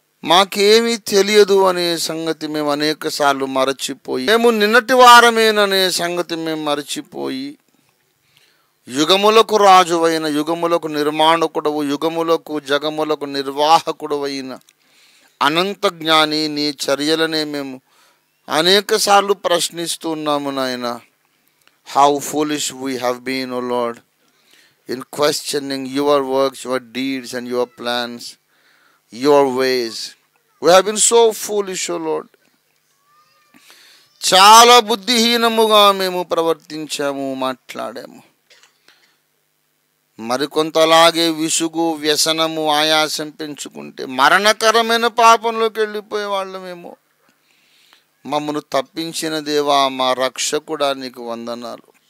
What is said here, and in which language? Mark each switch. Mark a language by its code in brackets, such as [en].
[te] మాకేమీ తెలియదు అనే సంగతి మేము అనేక సార్లు మరచిపోయి, మేము నిన్నటి వారమేననే సంగతి మేము మరచిపోయి, యుగములకు రాజువైన, యుగములకు నిర్మాణకుడవు, యుగములకు జగములకు నిర్వాహకుడు అయిన అనంత జ్ఞాని నీ చర్యలనే మేము అనేక సార్లు ప్రశ్నిస్తున్నాము నాయన. [en] How foolish we have been, O Lord, in questioning your works, your deeds and your plans, your ways. We have been so foolish, O Lord. [te] చాలా బుద్ధిహీనముగా మేము ప్రవర్తించాము, మాట్లాడాము. మరికొంతలాగే విసుగు, వ్యసనము, ఆయాసం పెంచుకుంటే మరణకరమైన పాపంలోకి వెళ్ళిపోయే వాళ్ళమేమో. మమ్మను తప్పించిన దేవా, మా రక్షకుడా నీకు వందనాలు.